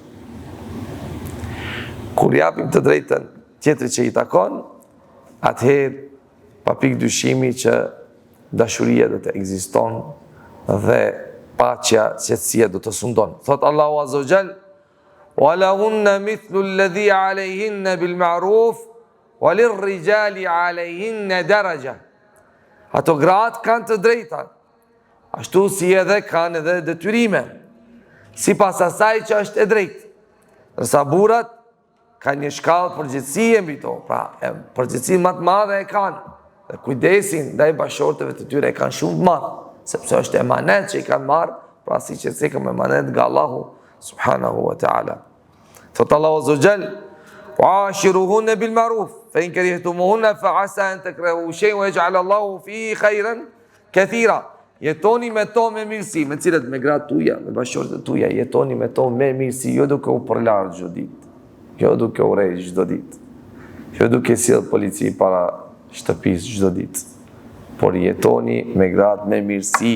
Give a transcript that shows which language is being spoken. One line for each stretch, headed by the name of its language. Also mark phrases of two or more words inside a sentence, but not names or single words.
Albanian: Kur japim të drejtën tjetrit që i takon, atëherë pa pikë dyshimi që dashuria do të ekziston dhe paqja, qetësia do të sundon.
Arabic: Thot Allahu عز وجل ولهن مثل الذي عليهن بالمعروف وللرجال عليهن درجة."
Albanian: Ato gratë kanë të drejta, ashtu si edhe kanë edhe detyrime, sipas asaj që është e drejtë. Ndërsa burrat kanë një shkallë përgjegjësie mbi to, pra përgjegjësinë më të madhe e kanë dhe kujdesin ndaj bashortëve të tyre e kanë shumë të madh, sepse është emanet që i kanë marrë, pra si që cekëm emanet nga Allahu
Arabic: سبحانه وتعالى. Thot Allahu عز وجل وعاشروهن بالمعروف فإن كرهتموهن فعسى أن تكرهوا شيئا ويجعل الله فيه خيرا كثيرا."
Albanian: Jetoni me to me mirësi, me cilët me gratë tuja, me bashortët tuja, jetoni me to me mirësi, jo duke u përlarë çdo ditë, jo duke u rrejë çdo ditë, jo duke sjell polici para shtëpisë çdo ditë, por jetoni me gratë me mirësi.